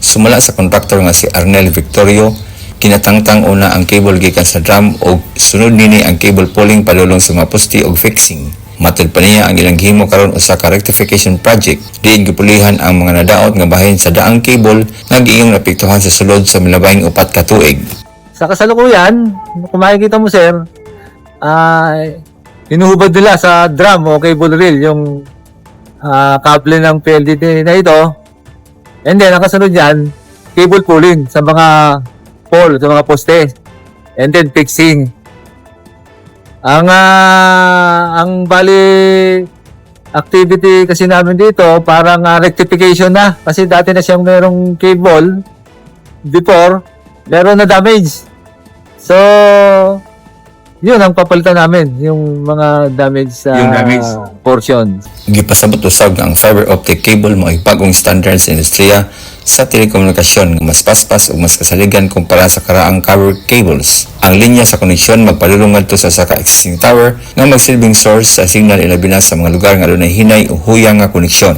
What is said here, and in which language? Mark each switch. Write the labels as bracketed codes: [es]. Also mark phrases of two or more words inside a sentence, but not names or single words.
[ceb] Sumala sa kontraktor nga si Arnel Victorio, Kinatangtang una ang cable gikan sa drum o sunod nini ang [en] cable pulling [ceb] padulong sa mga poste og fixing. Matod pa niya ang ilang gihimo karon usa ka [en] rectification project. [ceb] Diin gipulihan ang mga nadaot nga bahin sa daang cable nga giingong napektuhan sa sulod sa milabahing 4 ka tuig. [tl] Sa kasalukuyan, kung makikita mo sir, hinuhubad nila sa drum o cable reel yung kable ng PLDT na ito. And then, ang kasunod yan, [en] cable pulling [tl] sa mga pole, sa mga poste. [en] And then, fixing. [tl] Ang bali activity kasi namin dito, parang rectification na. Kasi dati na siyang merong [en] cable before, [tl] meron na damage. So, yun ang papalitan namin, yung mga damage sa portion. [ceb] Gipasabot usab ang [en] fiber optic cable [ceb] mo ay bagong standards sa industriya sa telekomunikasyon nga mas paspas ug mas kasaligan kumpara sa karaang cover cables. Ang linya sa koneksyon magpadulong ngadto sa ka existing tower nga magsilbing source sa signal ilabi na sa mga lugar nga dunay hinay o huyang nga koneksyon.